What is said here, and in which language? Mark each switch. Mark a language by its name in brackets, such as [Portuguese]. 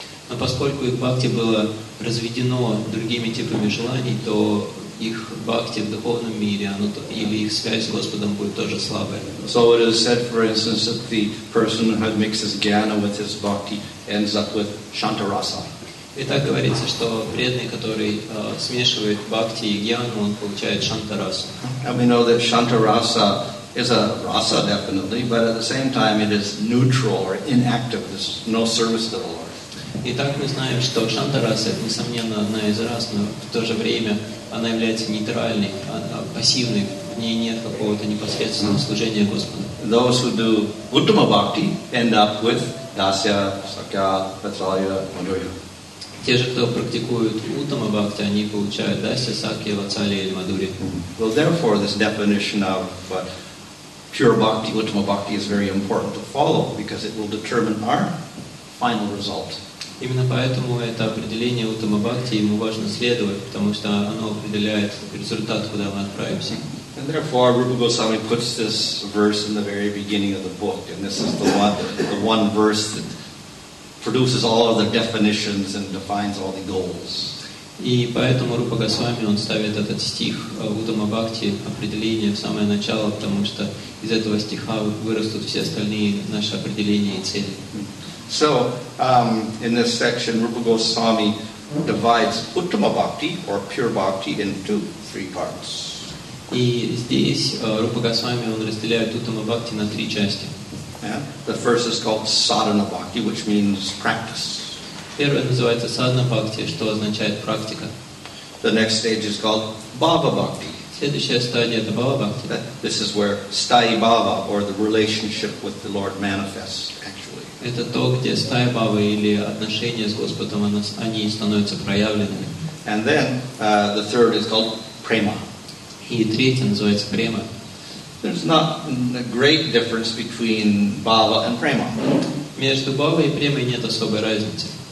[Russian] Но поскольку их бхакти было разведено другими типами желаний, то их бхакти в духовном мире, или их связь с Господом будет тоже слабая. [English] So it is said, for instance, that the person who mixes jnana with his bhakti ends up with shantarasa. [Russian] И так говорится, что преданный, который смешивает бхакти и гьяну, он получает шантарасу. [English] And we know that shantarasa is a rasa definitely, but at the same time it is neutral or inactive. There's no service to the Lord. [Russian] Итак, мы знаем, что шантараса это, несомненно, одна из рас, но в то же время она является нейтральной, пассивной, в ней нет какого-то непосредственного служения Господу. [English] Those who do uttama bhakti end up with dasya, sakya, vatsalya, madhurya. [Russian] Те же, кто практикуют уттама бхакти, они получают дасya, сакья, ватсалия или мадхурья. [English] Well, therefore, this definition of pure bhakti, uttama bhakti, is very important to follow because it will determine our final result. [Russian] Именно поэтому это определение уттама бхакти ему важно следовать, потому что оно определяет результат, куда мы отправимся. [English] And therefore, Rupa Goswami puts this verse in the very beginning of the book, and this is the one verse that produces all of the definitions and defines all the goals. [Russian] И поэтому Рупа Госвами, он ставит этот стих уттама бхакти, определение в самое начало, потому что из этого стиха вырастут все остальные наши определения и цели. [English] So, in this section, Rupa Goswami divides uttama bhakti, or pure bhakti, into 3 parts. [Russian] И здесь Рупа Госвами, он разделяет уттама бхакти на 3 части. [English] Yeah? The first is called sadhana bhakti, which means practice. [Russian] Первое называется садхана бхакти, что означает практика. [English] The next stage is called bhava bhakti. [Russian] Следующая стадия это бхава бхакти. [English] This is where sthayi bhava, or the relationship with the Lord, manifests actually. [Russian] Это то, где стая бхавы или отношения с Господом, они становятся проявленными. [English] And then the third is called prema. [Russian] И третье называется према. [English] There's not a great difference between bhava and prema. [Russian] Между бхавой и премой нет особой разницы.